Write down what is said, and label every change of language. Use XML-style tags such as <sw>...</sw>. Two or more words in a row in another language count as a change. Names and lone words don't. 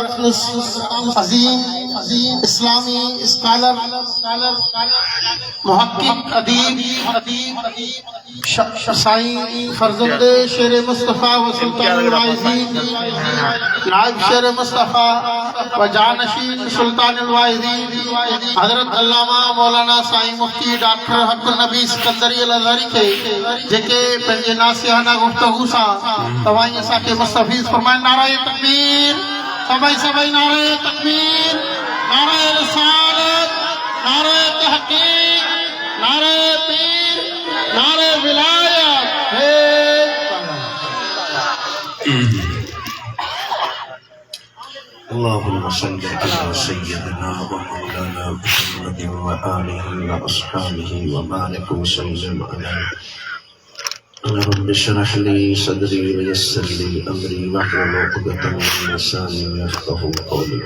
<sd>अजीम इस्लामी स्कॉलर मुहक्किक अदीब साईं फर्जंद शेर मुस्तफ़ा व सुल्तानुल वाइज़ीन नाइब शेर मुस्तफ़ा व जानशीन सुल्तानुल वाइज़ीन हज़रत अल्लामा मौलाना साईं मुफ्ती डॉक्टर हक़ नबी सिकंदरी अल-अज़हरी के जेके पंहिंजे नासियाना गुफ्तगू सां तव्हां असांखे मुस्तफ़ीज़ फरमाइनि। नारे तकबीर सभई नारे तकबीर नारे रिसालत नारे तहक़ीक़ नारे पीर नारे विलायत।</sd> <ar>اللهم صل على سيدنا ومولانا محمد وآله وأصحابه وبارك وسلم عليه. رب اشرح لي صدري ويسر لي أمري واحلل عقدة من لساني يفقهوا قولي.</ar>